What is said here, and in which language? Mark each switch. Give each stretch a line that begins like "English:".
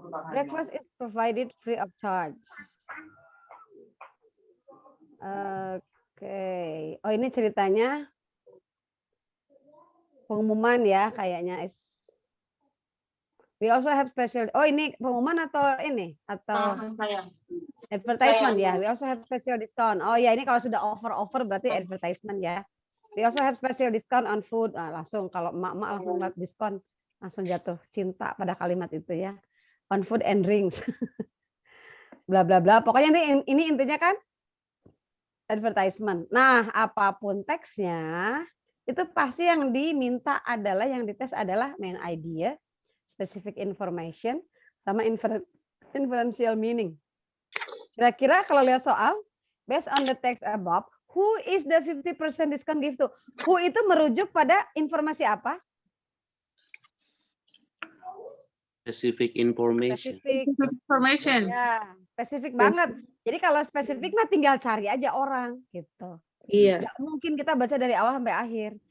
English: Breakfast is provided free of charge.
Indonesian: Oke. Oh, ini ceritanya pengumuman ya kayaknya.
English: We also have special.
Indonesian: Oh, ini pengumuman atau ini atau advertisement ya.
English: We also have special discount.
Indonesian: Oh ya, ini kalau sudah offer berarti advertisement ya.
English: We also have special discount on food.
Indonesian: Nah, langsung kalau emak-emak langsung lihat diskon, langsung jatuh cinta pada kalimat itu ya.
English: On food and drinks.
Indonesian: Bla bla bla. Pokoknya ini intinya kan advertisement. Nah, apapun teksnya, itu pasti yang diminta adalah, yang dites adalah main idea, specific information, sama inferential meaning. Kira-kira kalau lihat soal,
English: based on the text above, who is the 50% discount give to?
Indonesian: Who itu merujuk pada informasi apa?
English: Specific information. Information.
Indonesian: Ya, spesifik banget. Jadi kalau spesifik mah tinggal cari aja orang gitu. Iya. Nggak mungkin kita baca dari awal sampai akhir.